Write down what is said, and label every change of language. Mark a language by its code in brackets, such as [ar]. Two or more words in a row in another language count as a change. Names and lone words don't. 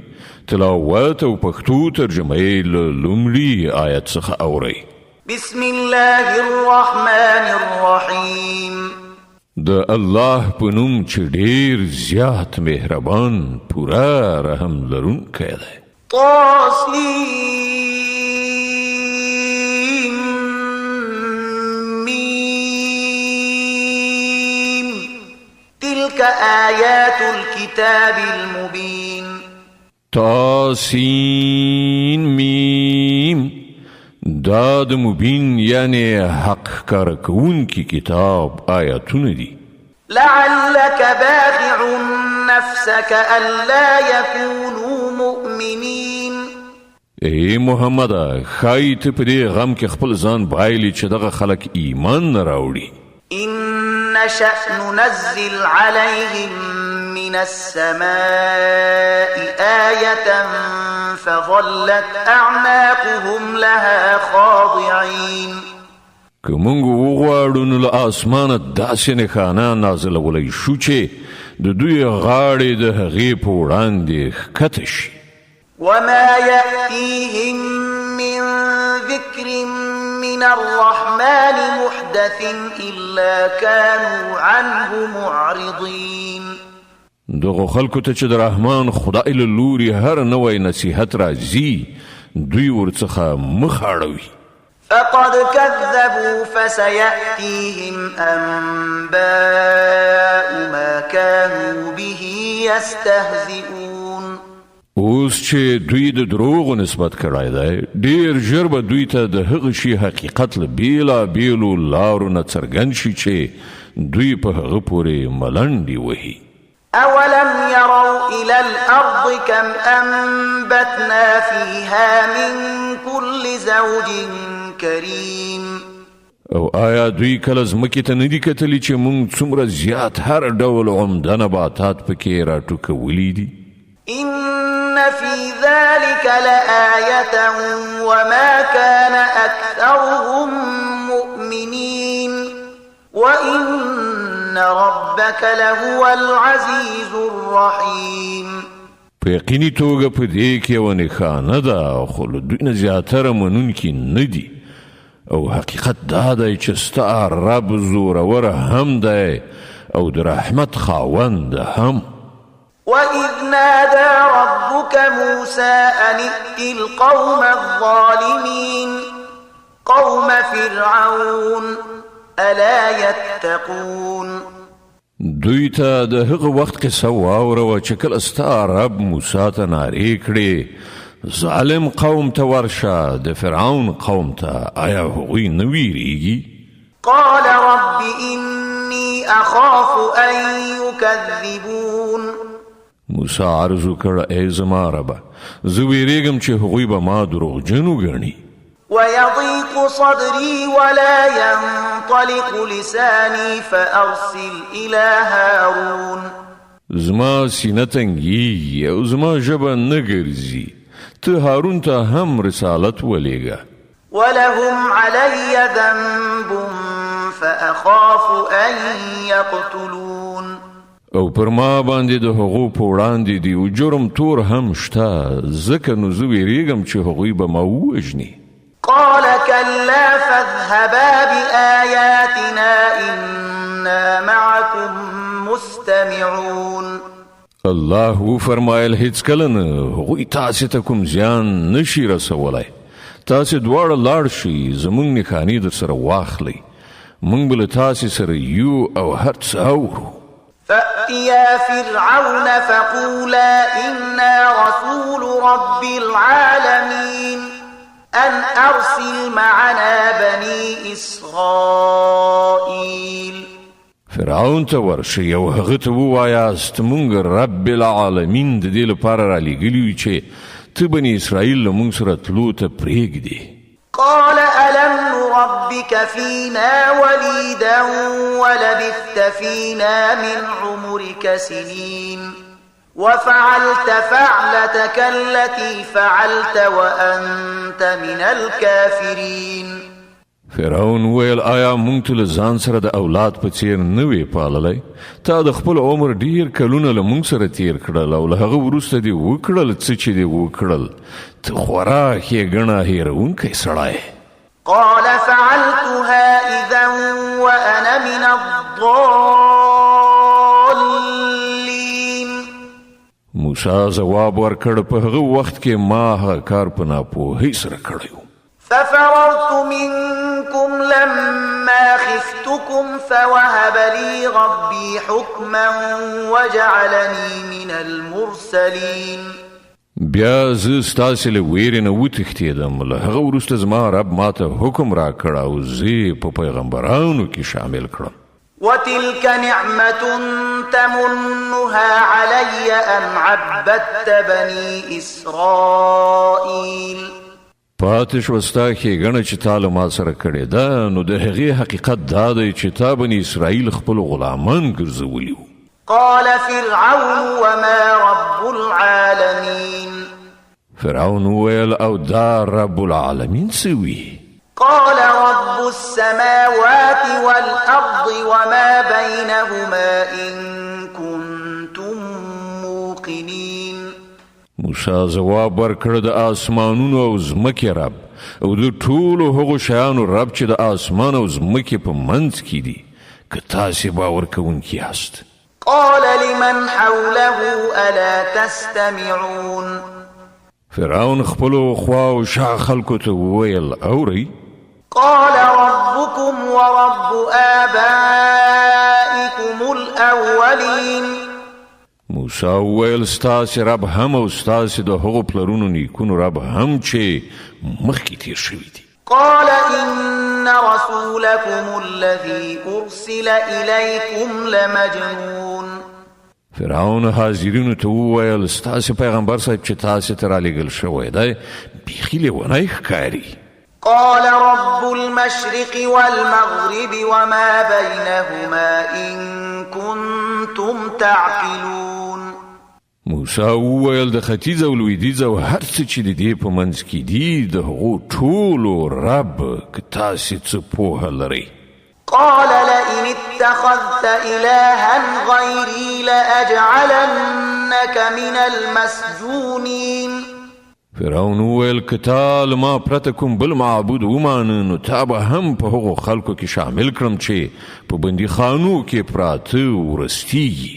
[ps] تلاوت او پښتو ترجمه یې له لومړي آیت څخه اورئ. [ar] بسم الله الرحمن الرحیم. [ps] د الله په نوم چې ډېر زیات مهربان پوره رحم لرونکی دی. [ar] تلك آيات الكتاب المبين. [ps] تاسین میم دا د مبین یعنی حق کارکون کی کتاب آیاتونه دي. [ar] لعلك باخع نفسك ألا يكونوا مؤمنين. [ps] ای محمد خایت په دې غم کې خپل ځان بایلی چې دغه خلک ایمان نه راوړي. [ar] إن نشأ ننزل عليهم من السماء آية فظلت أعناقهم لها خاضعين. [ps] که مونږ وغواړو نو له اسمانه داسې نښانه نازلولی شو چې د دوی غاړې د هغې په وړاندې ښکته شي. [ar] وما يأتيهم من ذكر من الرحمن محدث إلا كانوا عنه معرضين. [ps] دغه خلکو ته چې د رحمان خدای له لوري هر نوی نصیحت راځي دوی ورڅخه مخ اړوي. [ar] فقد كذبوا فسيأتيهم أنباء ما كانوا به يستهزئون. [ps] اوس چې دوی د دروغو نسبت کړای دی ډیر ژر به دوی ته د هغه شي حقیقت له بیلو لارو نه څرګند شي چې دوی په هغه پورې ملنډې وهي. [ar] أولم يروا إلى الأرض كم أنبتنا فيها من كل زوج كريم. [ps] او آیا دوی کله ځمکې ته نه دي کتلي چې موږ څومره زیات هر ډول عمده نباتات پکې راټوکولي دي. [ar] إن في ذلك لآية وما كان أكثرهم مؤمنين وإن ربك لهو العزيز الرحيم. [ps] په یقیني توګه په دې کې یوه نښانه ده خو له دوی نه زیاتره منونکي نه دي او حقیقت دا دی چې ستا رب زورور هم دی او د رحمت خاوند هم. [ar] وَإِذْ نَادَى رَبُّكَ مُوسَىٰ أَنِ ائْتِ الْقَوْمَ الظَّالِمِينَ قَوْمَ فِرْعَوْنَ أَلَا يَتَّقُونَ. [ps] دوی ته د هغه وخت قصه واوروه چې کله ستا رب موسی ته نارې کړې ظالم قوم ته ورشه د فرعون قوم ته آیا هغوی نه ویریږي؟ [ar] قال رب إني أخاف أن يكذبون. [ps] موسی عرض وکړه ای زما ربه زه ویریږم چې هغوی به ما دروغجن وګڼي. [ar] ويضيق صدري ولا ينطلق لساني فأرسل إلى هارون. [ps] زما سینه تنګیږي او زما ژبه نه ګرځي ته هارون ته هم رسالت ولېږه. [ar] ولهم علي ذنب فأخاف أن يقتلون. [ps] او پر ما باندې د هغو په وړاندې دی او جرم تور هم شته ځکه نو زه ویریږم چې هغوی به ما ووژني. [ar] قال كلا فاذهبا بآياتنا إنا معكم مستمعون. [ps] الله فرمایل هیڅ کله نه هغوی تاسې ته کوم زیان نشي رسولی. تاسې دواړه لاړ شئ زموږ نښانې در سره واخلئ موږ به له تاسې سره یو او هر څه اورو. [ar] فأتيا فرعون فقولا إنا رسول رب العالمين أن أرسل معنا بني إسرائيل. [ps] فرعون ته ورشئ او هغه ته ووایاست موږ [ar] رب العالمین [ps] د دې لپاره رالیږلي یو چې ته بني اسرائیل له موږ سره تلو ته پرېږدې. [ar] قال ألم نربك فينا وليدا ولبثت فينا من عمرك سنين وفعلت فعلتك التي فعلت وأنت من الكافرين. [ps] فرعون ویل آیا مونږ ته له ځان سره د اولاد په څیر نه وی پاللی؟ تا د خپل عمر ډیر کلونه له مونږ سره تیر کړل او له هغه وروسته دې وکړل څه چې دې وکړل. ته خورا ښېګڼه هېروونکی سړی. [ar] قال فعلتها إذا وأنا من الضالين. [ps] موسی ځواب ورکړ په هغه وخت کې ما هغه کار په ناپوهۍ سره کړی و. [ar] ففررت منكم لما خفتكم فوهب لي ربي حكما وجعلني من المرسلين. [ps] بیا زه ستاسې له ویرې نه وتښتېدم. له هغه وروسته زما رب ماته حکم راکړ او زه په پیغمبرانو کې شامل کړم. [ar] وتلك نعمة تمنها علي أن عبدت بني إسرائيل. [ps] پاتې شوه ستا ښېګڼه چې تا له ما سره کړې ده، نو د هغې حقیقت دا دی چې تا بني اسرائیل خپل غلامان ګرځولي وو. [ar] قال فرعون وما رب العالمين. [ps] فرعون وویل او دا [ar] رب العالمین [ps] څه وي؟ [ar] قال رب السماوات والأرض وما بينهما إن كنتم موقنين. [ps] موسی ځواب ورکړ د آسمانونو او ځمکې رب او د ټولو هغو شیانو رب چې د آسمان او ځمکې په منځ کې دي، که تاسې باور کوونکي یاست. [ar] قال لمن حوله ألا تستمعون. [ps] فرعون خپلو خوا او شا خلکو ته وویل اورئ؟ [ar] قال ربكم ورب آبائكم الأولين. [ps] موسی وویل ستاسې رب هم او ستاسې د هغو پلرونو نیکونو رب هم چې مخکې تیر شوي دي. [ar] قال إن رسولكم الذي أرسل إليكم لمجنون. [ps] فرعون حاضرینو ته وویل ستاسې پیغمبر صاحب چې تاسې ته رالیږل شوی دی بیخي لیونی ښکاري. [ar] قال رب المشرق والمغرب وما بينهما إن كنتم تعقلون. [ps] موسی وویل د ختیځ او لویدیځ او هر څه چې د دې په منځ کې دي د هغو ټولو رب که تاسې څه پوهه لرئ. [ar] قال لئن اتخذت إلها غيري لأجعلنك من المسجونين. [ps] فرعون وویل که تا له ما پرته کوم بل معبود ومانه نو تا به هم په هغو خلکو کې شامل کړم چې په بندیخانو کې پراته ورستیږي.